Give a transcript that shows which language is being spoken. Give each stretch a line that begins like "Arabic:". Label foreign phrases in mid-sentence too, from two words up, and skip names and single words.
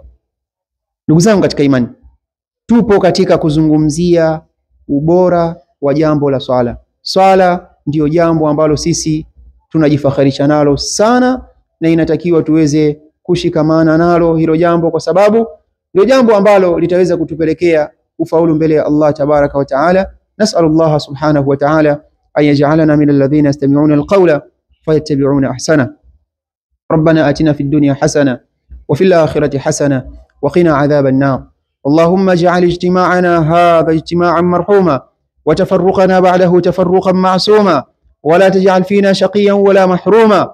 Swahili: Ndugu zangu katika imani, tupo katika kuzungumzia ubora wa jambo la swala. Swala ndio jambo ambalo sisi tunajifakharisha nalo sana, na inatakiwa tuweze kushikamana nalo hilo jambo, kwa sababu ndio jambo ambalo litaweza kutupelekea ufaulu mbele ya Allah
Arabic: تبارك وتعالى. نسأل الله سبحانه وتعالى أن يجعلنا من الذين يستمعون القول فيتبعون أحسنه. ربنا آتنا في الدنيا حسنة وفي الآخرة حسنة وقنا عذاب النار. اللهم اجعل اجتماعنا هذا اجتماعا مرحوما، وتفرقنا بعده تفرقا معصوما، ولا تجعل فينا شقيا ولا محروما.